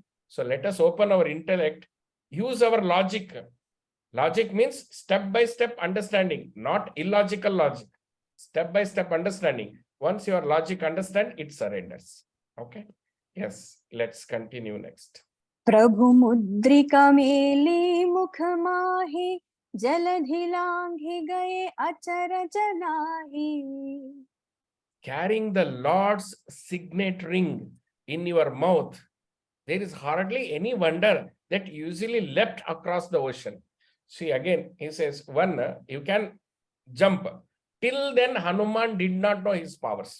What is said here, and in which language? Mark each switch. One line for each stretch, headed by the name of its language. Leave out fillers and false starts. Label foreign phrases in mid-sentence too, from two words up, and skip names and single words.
English: So let us open our intellect, use our logic. Logic means step-by-step understanding, not illogical logic. Step-by-step understanding. Once your logic understand, it surrenders. Okay. Yes. Let's continue next.
Awadhi: प्रभु मुद्रिका मेली मुख माही जलधि लांघि गए अचरज नाही.
English: Carrying the Lord's signet ring in your mouth, there is hardly any wonder that usually leapt across the ocean. See, again, he says, one, you can jump. Till then, Hanuman did not know his powers.